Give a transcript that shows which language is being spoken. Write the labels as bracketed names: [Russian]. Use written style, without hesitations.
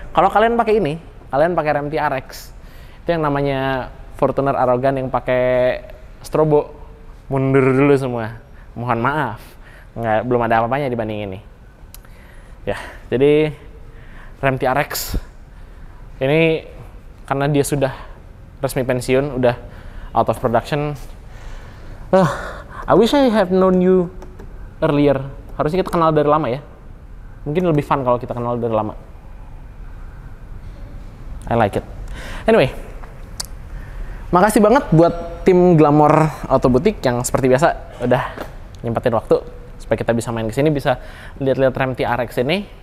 [Indonesian] Kalau kalian pakai ini, kalian pakai Ram TRX, itu yang namanya Fortuner arogan yang pakai strobo, mundur dulu semua. Mohon maaf, belum ada apa-apanya dibanding ini. Ya, jadi Ram TRX ini karena dia sudah resmi pensiun, [English] udah out of production. I wish I have known you earlier. [Indonesian] Harusnya kita kenal dari lama ya. Mungkin lebih fun kalau kita kenal dari lama. [English] I like it. Anyway, [Indonesian] makasih banget buat tim Glamour Auto Boutique yang seperti biasa udah nyempetin waktu supaya kita bisa main ke sini, bisa lihat-lihat Ram TRX ini.